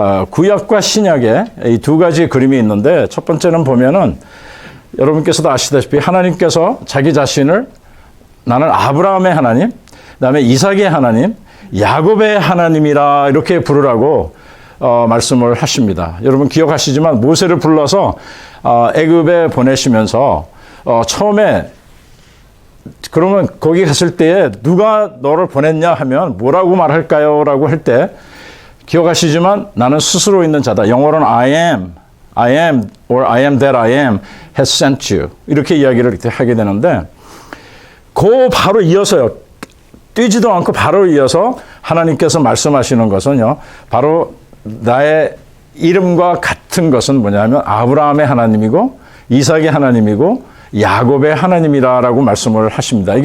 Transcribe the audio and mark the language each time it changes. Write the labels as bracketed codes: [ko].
[ko] 구약과 신약에 이 두 가지 그림이 있는데 첫 번째는 보면은 여러분께서도 아시다시피 하나님께서 자기 자신을 나는 아브라함의 하나님, 그다음에 이삭의 하나님, 야곱의 하나님이라 이렇게 부르라고 말씀을 하십니다. 여러분 기억하시지만 모세를 불러서 애굽에 보내시면서 처음에 그러면 거기 갔을 때에 누가 너를 보냈냐 하면 뭐라고 말할까요? 라고 할 때 기억하시지만 나는 스스로 있는 자다. 영어로는 [en] I am or I am that I am has sent you. [ko] 이렇게 이야기를 하게 되는데 그 바로 이어서요. 뛰지도 않고 바로 이어서 하나님께서 말씀하시는 것은요. 바로 나의 이름과 같은 것은 뭐냐면 아브라함의 하나님이고 이삭의 하나님이고 야곱의 하나님이라고 말씀을 하십니다.